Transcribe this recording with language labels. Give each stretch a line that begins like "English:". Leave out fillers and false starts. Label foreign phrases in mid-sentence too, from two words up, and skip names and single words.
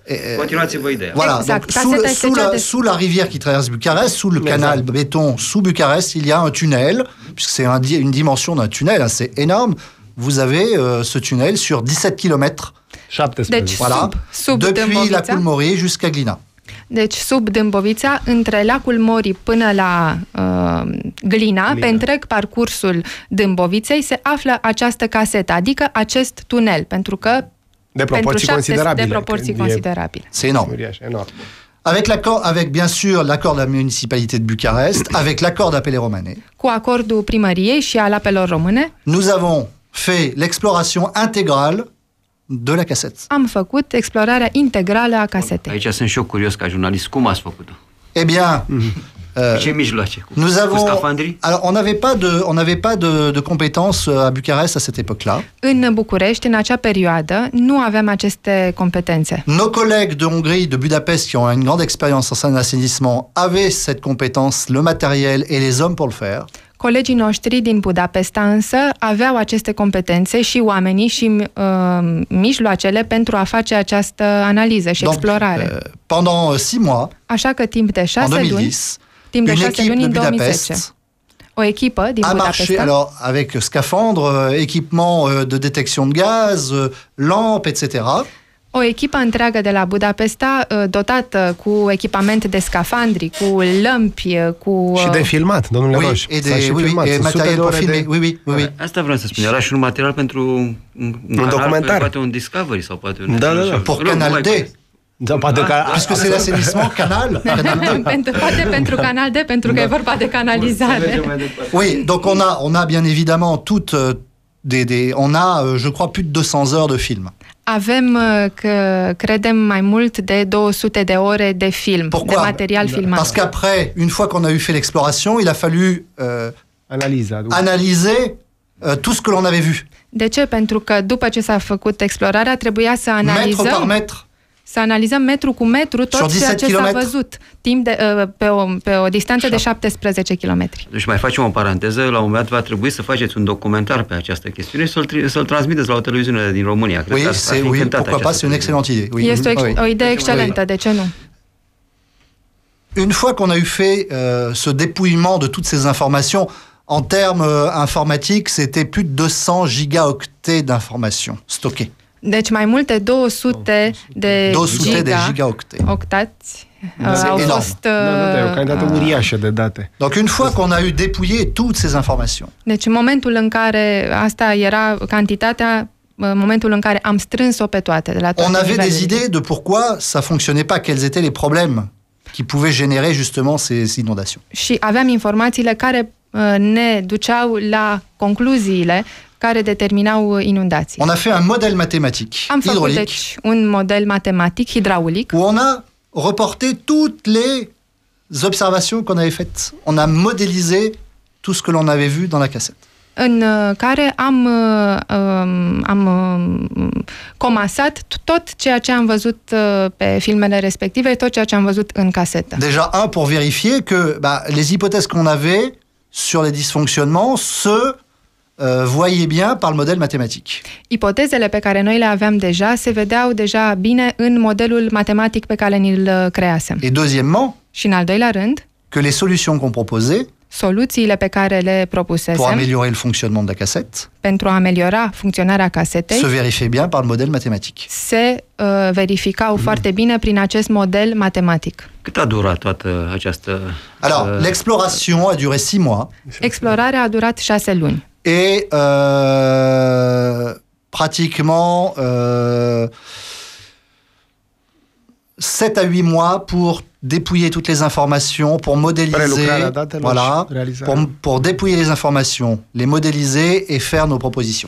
Romanian: Continuați-vă ideea.
French: Voilà, Exact. donc sous la rivière qui traverse Bucarest, sous le canal béton sous Bucarest, il y a un tunnel, puisque c'est une dimension d'un tunnel assez énorme. Vous avez ce tunnel sur 17 km, 17.
Romanian: Deci
French: voilà,
Romanian: sub
French: depuis la
Romanian: Dâmbovița.
French: Coulmorie jusqu'à Glina.
Romanian: Deci sub Dâmbovița, între lacul Morii până la Glina, pe întreg parcursul Dâmboviței, se află această casetă, adică acest tunel, pentru că De proporții pentru considerabile. de proporții considerabile.
French: C'est énorme.
Romanian: Uriaș, enorm.
French: Avec bien sûr l'accord de la municipalité de Bucarest, avec l'accord d'Apele Romane,
Romanian: Cu acordul primăriei și al apelor române,
French: nous avons fait l'exploration intégrale de la cassette.
Romanian: am făcut explorarea integrală a casetei. Aici sunt și eu curios ca jurnalist. Cum ați făcut-o?
French: Eh bien,
Romanian: Ce mijloace?
French: Nous
Romanian: Cu
French: avons.
Romanian: scafandrii?
French: Alors, on n'avait pas de compétences à Bucarest à cette époque-là.
Romanian: În București, în acea perioadă, nu aveam aceste competențe.
French: Nos collègues de Hongrie, de Budapest, qui ont une grande expérience en assainissement, avaient cette compétence, le matériel et les hommes pour le faire.
Romanian: Colegii noștri din Budapesta însă aveau aceste competențe și oamenii și mijloacele pentru a face această analiză și explorare.
French: Pendant 6 mois,
Romanian: așa că timp de 6 luni,
French: une équipe de Budapest
Romanian: o echipă din
French: a marché alors avec scaphandre, équipement de détection de gaz, lampes, etc.
Romanian: O echipă întreagă de la Budapesta, dotată cu echipament de scafandri, cu lămpi, cu... Și de filmat, domnule Roș.
French: Et materiel pour filmer. Oui.
Romanian: Asta vreau să spun. Era și un material pentru un documentar. Poate un Discovery sau poate un... Da.
French: Pour Canal D. Puisque c'est l'assainissement, Canal D.
Romanian: Poate pentru Canal D, pentru că e vorba de canalizare.
French: Oui, donc on a bien évidemment on a, je crois, plus de 200 heures de film.
Romanian: Avem, credem, mai mult de 200 de ore de film, de material filmat.
French: Parce qu'après, une fois qu'on a eu fait l'exploration, il a fallu analyser tout ce que l'on avait vu.
Romanian: De ce? Pentru că după ce s-a făcut explorarea, trebuia să analizăm...
French: Metru par metru.
Romanian: Să analizăm metru cu metru tot ceea ce s-a văzut timp de, pe o distanță de 17 km. Deci mai facem o paranteză, la un moment dat va trebui să faceți un documentar pe această chestiune și să-l transmiteți la o televiziune din România.
French: Oui, pourquoi pas, c'est une excellente idée. Oui.
Romanian: Este o idee excelentă, de ce nu?
French: Une fois qu'on a eu fait ce dépouillement de toutes ces informations, en termes informatiques, c'était plus de 200 gigaoctets d'informations stockées.
Romanian: Deci mai multe 200 de gigaoctați au fost... E o cantitate uriașă de date.
French: Donc une fois qu'on a eu dépouillé toutes ces informations.
Romanian: Deci în momentul în care asta era cantitatea, momentul în care am strâns-o pe toate, de la toate
French: on avait des idées de pourquoi ça fonctionnait pas, quels étaient les problèmes qui pouvaient générer justement ces inondations.
Romanian: Și aveam informațiile care ne duceau la concluziile care determinau inundații.
French: On a fait un modèle mathématique hydraulique.
Romanian: Deci, un model matematic hidraulic.
French: Où on a reporté toutes les observations qu'on avait faites. On a modélisé tout ce que l'on avait vu dans la cassette.
Romanian: În care am comasat tot ceea ce am văzut pe filmele respective, tot ceea ce am văzut în casetă.
French: Déjà, pour vérifier que les hypothèses qu'on avait sur les dysfonctionnements voyez bien par le modèle mathématique.
Romanian: Ipotezele pe care noi le aveam deja se vedeau deja bine în modelul matematic pe care ni-l creasem.
French: Et deuxièmement,
Romanian: și în al doilea rând,
French: que les solutions qu'on proposait,
Romanian: soluțiile pe care le propusesem
French: pour améliorer le fonctionnement de la cassette,
Romanian: pentru a ameliora funcționarea casetei,
French: se vérifiait bien par le modèle mathématique.
Romanian: Se verificau foarte bine prin acest model matematic. Cât a durat toată această...
French: Alors, l'exploration a duré 6 mois.
Romanian: Explorarea a durat 6 luni.
French: Et pratiquement 7 à 8 mois pour dépouiller toutes les informations, pour modéliser, voilà, pour dépouiller les informations, les modéliser et faire nos propositions.